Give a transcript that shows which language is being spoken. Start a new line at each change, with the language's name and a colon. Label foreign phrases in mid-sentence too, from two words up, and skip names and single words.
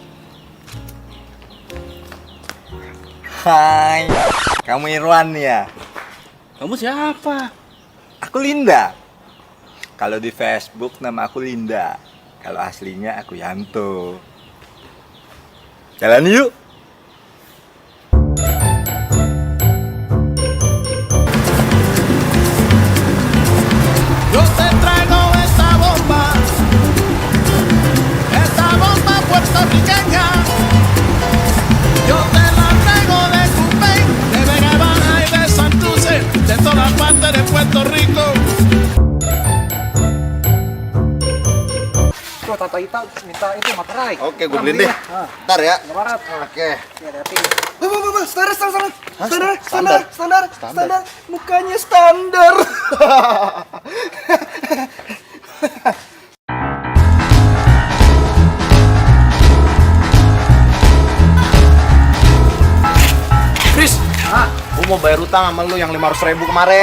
Indonesian: Hai, kamu Irwan ya? Kamu siapa? Aku Linda. Kalau di Facebook nama aku Linda. Kalau aslinya aku Yanto. Jalan yuk.
Spanish: Yo te traigo esta bomba puertorriqueña. Yo te la traigo de Cupey, de Vega Baja y de Santurce, de todas partes de Puerto Rico.
Indonesian: Tuh, Tata Ita minta itu materai. Oke, gue beliin deh. Ntar ya. Barat. Oke. Hati-hati. Standar. Mukanya standar. Chris, gue mau bayar utang sama lu yang 500.000 kemarin.